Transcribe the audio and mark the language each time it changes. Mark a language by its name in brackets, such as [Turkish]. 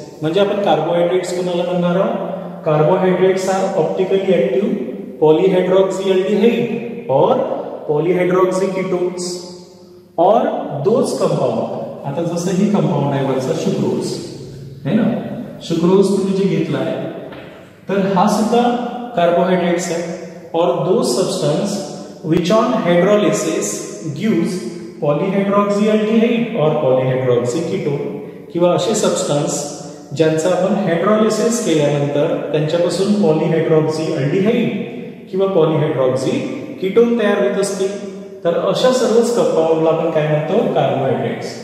[Marathi] म्हणजे आपण कार्बोहायड्रेट्स कोणाला म्हणणार आहोत? [English] Carbohydrates are optically active polyhydroxy aldehyde और polyhydroxy ketones और those compound. [Marathi] आता जसं ही कंपाउंड आहे वरचा शुक्रोज है ना. शुक्रोज तुम्ही जे घेतला आहे तर हा सुद्धा कार्बोहायड्रेट्स आहे. [English] और those substance which on hydrolysis gives polyhydroxyaldehyde और polyhydroxy ketone. [Marathi] किंवा असे सबस्टन्स ज्यांचा आपण हायड्रोलिसिस केल्यानंतर त्यांच्यापासून पॉलीहायड्रॉक्सी अल्डिहाइड किंवा पॉलीहायड्रॉक्सी कीटोन तयार होत असतील. तर अशा सर्वच कंपाऊंडला आपण काय म्हणतो? कार्बोहायड्रेट्स.